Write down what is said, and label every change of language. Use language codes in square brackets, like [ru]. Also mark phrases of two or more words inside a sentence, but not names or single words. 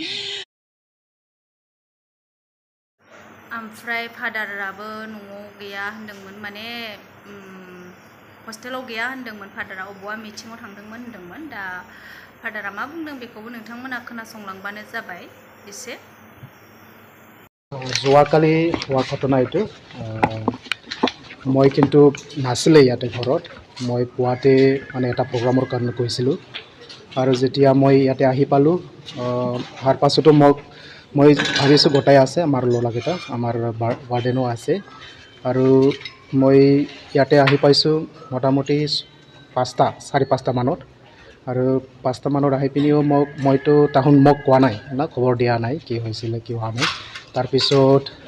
[brx] ओमफ्राय फादाराबो न'आव गैया होनदोंमोन माने हस्टेलाव गैया होनदोंमोन फादारा अबावबा मिटिङाव थांदोंमोन होनदोंमोन दा फादारा मा बुंदों बेखौबो नोंथांमोना खोनासंलांबानो जाबाय एसे [as] যোৱাকালি হোৱা ঘটনা এইটো মই কিন্তু নাছিলে ইয়াতে ঘৰত মই পুৱাতে মানে এটা প্ৰগ্ৰামৰ কাৰণে গৈছিলোঁ আৰু যেতিয়া মই ইয়াতে আহি পালোঁ অহাৰ পাছতো মই ভাবিছোঁ গোটাই আছে আমাৰ ল'ৰাকেইটা আমাৰ ৱাৰ্ডেনো আছে আৰু মই ইয়াতে আহি পাইছোঁ মোটামুটি 5:30 মানত আৰু 5টা মানত আহি পিনিও মইতো তাহোন মোক কোৱা নাই না খবৰ দিয়া নাই কি হৈছিলে কি হোৱা নাই তাৰপিছত